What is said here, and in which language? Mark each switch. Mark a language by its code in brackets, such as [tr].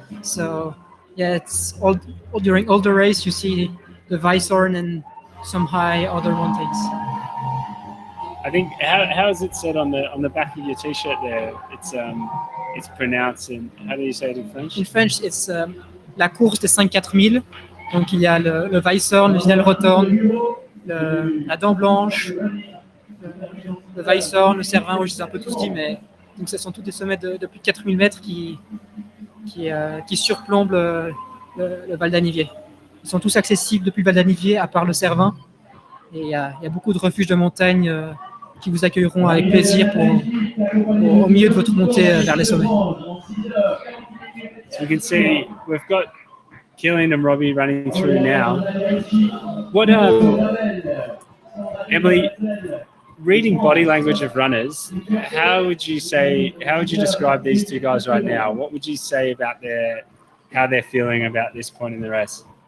[en] So it's all during all the race you see the Weisshorn and some high other mountains. I think how is it said on the back of your T-shirt there? It's pronounced in, how do you say it in French? In French, it's [fr] la course des 5-4000. Donc il y a le Weisshorn, le Zinal-Rothorn, la Dent Blanche, le Weisshorn, le Sierre-Zinal, je les ai un peu tous dit, mais donc ce sont tous des sommets de plus de 4000 mètres qui surplombent le Val d'Anivier. Ils sont tous accessibles depuis le Val d'Anivier, à part le Cervin. Et il y a beaucoup de refuges de montagne qui vous accueilleront avec plaisir au milieu de votre montée vers les sommets. [en] So we can see we've got Killian and Robbie running through now. What, Emily, reading body language of runners, how would you describe these two guys right now? What would you say about how they're feeling about this point in the race?